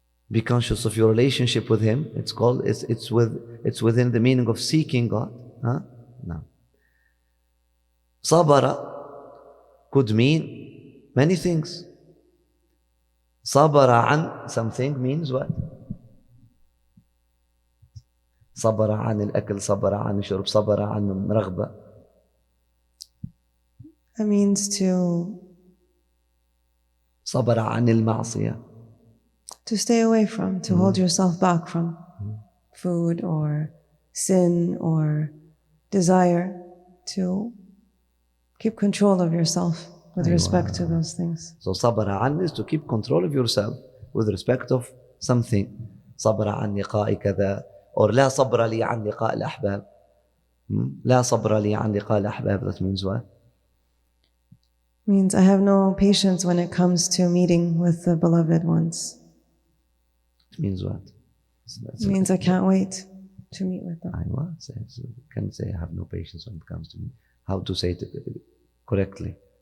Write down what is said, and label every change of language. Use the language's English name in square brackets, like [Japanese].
[English] Be conscious of your relationship with Him. It's called, it's within the meaning of seeking God. Huh? No. Sabara could mean many things. Sabara an something means what? [Arabic] صبر عن الأكل, صبر عن الشرب, صبر عن الرغبة. [English] That means to [Arabic] صبر عن المعصية. [English] To stay away from, to hold yourself back from food or sin or desire, to keep control of yourself with respect to those things. So صبر عن is to keep control of yourself with respect of something. [Arabic] صبر عن لقاء كذا, or لا صبر لي عن لقاء الأحباب. لا صبر لي عن لقاء الأحباب, that means what? [English] Means I have no patience when it comes to meeting with the beloved ones. It means what? It means I can't wait to meet with them. So you can say I have no patience when it comes to me. How to say it correctly?